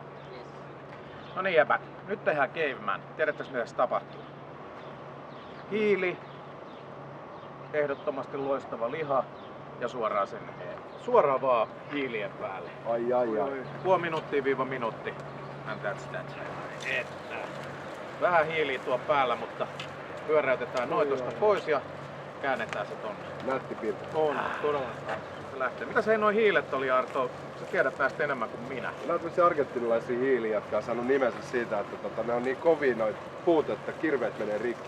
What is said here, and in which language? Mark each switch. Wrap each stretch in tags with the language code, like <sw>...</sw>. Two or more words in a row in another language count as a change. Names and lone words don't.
<fi>No niin jäbät, nyt tehdään caveman. Tiedättekö mitä se tapahtuu? Hiili, ehdottomasti loistava liha ja suoraan sen suoraan vaan hiilien päälle. Ai. Puoli minuuttia viiva minuutti.</fi> <en>And that's that.</en> <fi>Että. Vähän hiiliä tuo päällä, mutta pyöräytetään noin tosta pois ja käännetään se tonne. Nätti piirtä. On, todella. Se lähtee. Mitä se noin hiilet oli, Arto? Sä tiedät näistä enemmän kuin minä. Nämä on tämmöisiä argentinilaisia hiiliä, jotka on saanut nimensä siitä, että ne on niin kovia noita puut, että kirveet menee rikki.</fi>